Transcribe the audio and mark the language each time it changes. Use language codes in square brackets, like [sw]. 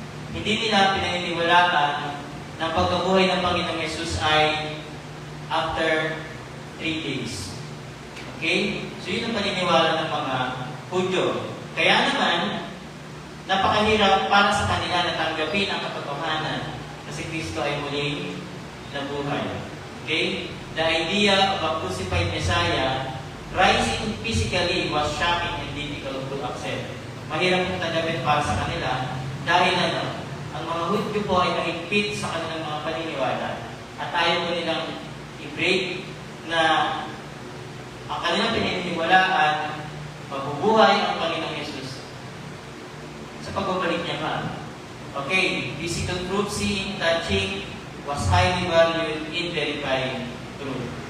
[tl] Hindi nila pinaniniwalaan na ang pagkabuhay ng Panginoong Hesus ay [en] after 3 days. [tl] Okay? So yun ang paniniwala ng mga Hudyo. Kaya naman, napakahirap para sa kanila na tanggapin ang katotohanan na si Kristo ay muling nabuhay. Okay? [en] The idea of a crucified Messiah rising physically was shocking and difficult to accept. [tl] Mahirap kong tanggapin para sa kanila dahil ang mga Hudyo po ay mahigpit sa kanilang mga paniniwala at ayaw po nilang i-break na ang kanilang pininiwalaan mabubuhay ang Panginoong Hesus sa pagbabalik niya pa. [en] Okay, physical truth, seeing, touching was highly valued in verifying truth.